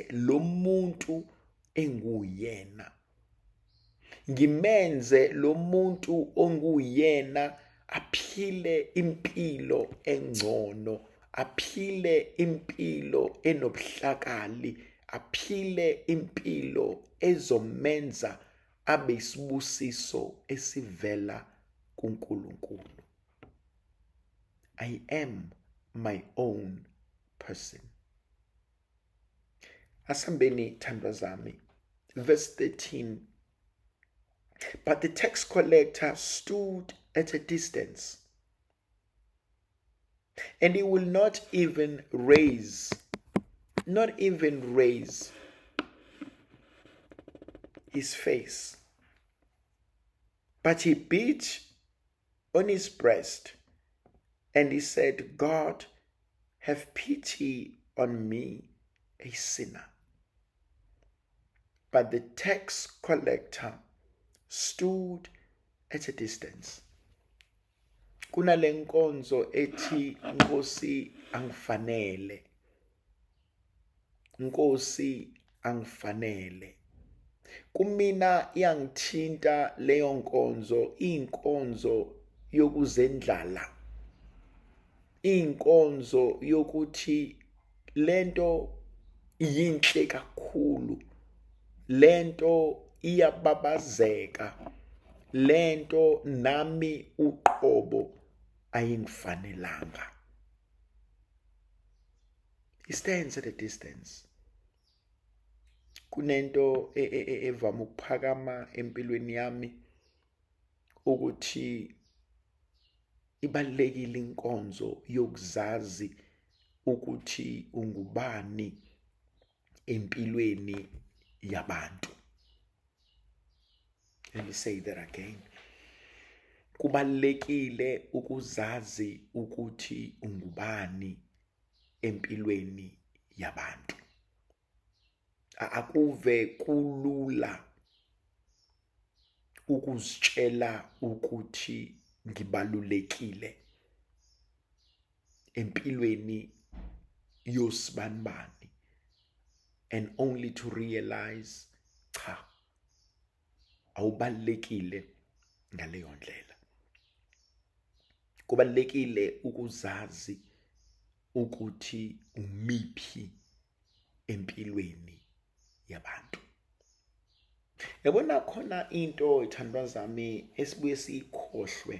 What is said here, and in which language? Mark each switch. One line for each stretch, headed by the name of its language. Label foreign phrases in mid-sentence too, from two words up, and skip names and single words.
Zulu: lo muntu enguyena, ngimenze lo muntu onguyena aphile impilo engcono, aphile impilo enobuhlakali, aphile impilo ezomenza abe isibusiso esivela kuNkulunkulu.
English: I am my own person.
Zulu: Asambeni thandwa zami,
English: verse 13. But the tax collector stood at a distance, and he will not even raise his face, but he beat on his breast, and he said, God, have pity on me, a sinner. But the tax collector stood at a distance.
Zulu: Kunale nkonzo ethi Nkosi angifanele. Nkosi angifanele. Kumina iyangithinta leyo nkonzo, inkonzo yokuzendlala. Inkonzo yokuthi lento yinhle kakhulu. Lento iyababazeka. Lento nami uqobo ayingifanelanga.
English: He stands at a distance.
Zulu: Kunento evama ukuphakama empilweni yami ukuthi ibalekile inkonzo yokuzazi ukuthi ungubani empilweni yabantu.
English: Let me say that again.
Zulu: Kubalekile ukuzazi ukuthi ungubani empilweni yabantu. Akuve kulula ukuzitshela ukuthi ngibalulekile empilweni yosibanibani,
English: and only to realize
Zulu: cha, awubalekile ngaleyo ndlela. Kubalekile ukuzazi ukuthi umiphi empilweni yabantu. Yabona khona into ithandwa zami esibuye siyikhohlwe.